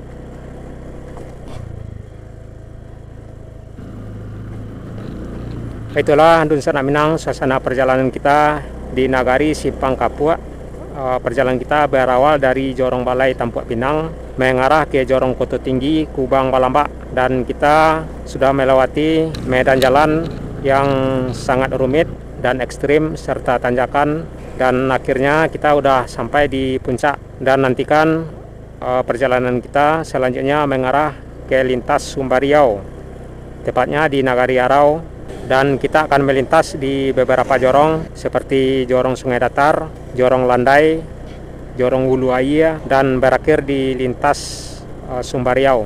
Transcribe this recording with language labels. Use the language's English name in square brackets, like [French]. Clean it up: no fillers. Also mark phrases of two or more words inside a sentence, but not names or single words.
[Indonesian] Itulah Dunsan Minang suasana perjalanan kita di Nagari Simpang Kapua. Perjalanan kita berawal dari Jorong Balai Tampuak Pinang mengarah ke Jorong Koto Tinggi Kubang Balamba, dan kita sudah melewati medan jalan yang sangat rumit dan ekstrim serta tanjakan, dan akhirnya kita udah sampai di puncak. Dan nantikan perjalanan kita selanjutnya mengarah ke lintas Sumbariau, tepatnya di Nagari Arau, dan kita akan melintas di beberapa jorong seperti Jorong Sungai Datar, Jorong Landai, Jorong Hulu Aia, dan berakhir di lintas Sumbariau.